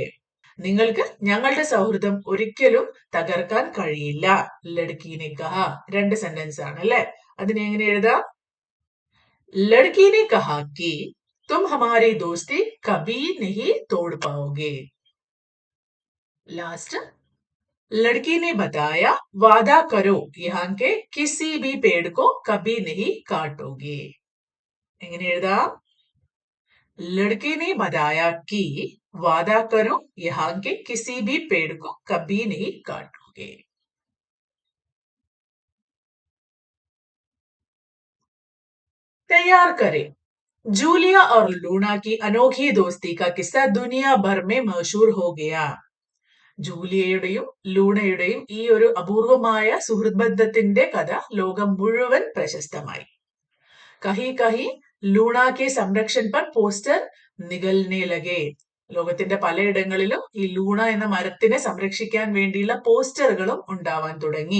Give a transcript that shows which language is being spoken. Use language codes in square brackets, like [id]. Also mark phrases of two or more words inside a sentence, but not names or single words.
[ml] നിങ്ങൾക്ക് ഞങ്ങളുടെ സൗഹൃദം ഒരിക്കലും തകർക്കാൻ കഴിയില്ല. [hi] लड़की ने कहा. [ml] രണ്ട് സെന്റൻസ് ആണ് അല്ലെ. അതിനെ എങ്ങനെ എഴുതാം? [hi] लड़की ने कहा कि तुम हमारी दोस्ती कभी नहीं तोड़ पाओगे. [ml] ലാസ്റ്റ്, [hi] लड़की ने बताया वादा करो यहाँ के किसी भी पेड़ को कभी नहीं काटोगे. [ml] എങ്ങനെ എഴുതാം? [hi] लड़की ने बताया कि वादा करो यहाँ के किसी भी पेड़ को कभी नहीं काटोगे. तैयार करें. जूलिया और लूना की अनोखी दोस्ती का किस्सा दुनिया भर में मशहूर हो गया. [ml] ജൂലിയയുടെയും ലൂണയുടെയും ഈ ഒരു അപൂർവമായ സുഹൃത്ത് ബന്ധത്തിന്റെ കഥ ലോകം മുഴുവൻ പ്രശസ്തമായി. [hi] कहीं कहीं लूना के संरक्षण पर पोस्टर निकलने लगे. [ml] ലോകത്തിന്റെ പലയിടങ്ങളിലും ഈ ലൂണ എന്ന മരത്തിനെ സംരക്ഷിക്കാൻ വേണ്ടിയുള്ള പോസ്റ്ററുകളും ഉണ്ടാവാൻ തുടങ്ങി.